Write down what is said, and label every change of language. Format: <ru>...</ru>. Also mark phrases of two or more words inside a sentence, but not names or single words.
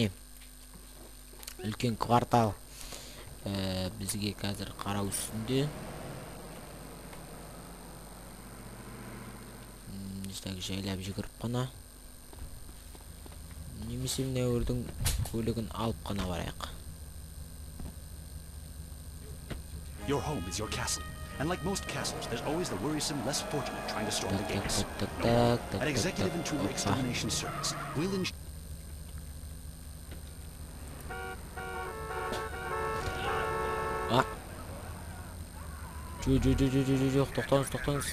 <kk>Үлкен квартал бізге қазір қарау үстінде. Так, жайлап жүгіріп қана. Немесе мына өрдің көлігін алып қана барайық.</kk> <en>Your home is your castle. And like most castles, there's always the worrisome, less fortunate trying to storm the gates. At Executive Intruder Extermination Service, we'll ensure...</en> <kk>Тоқтаңыз.</kk>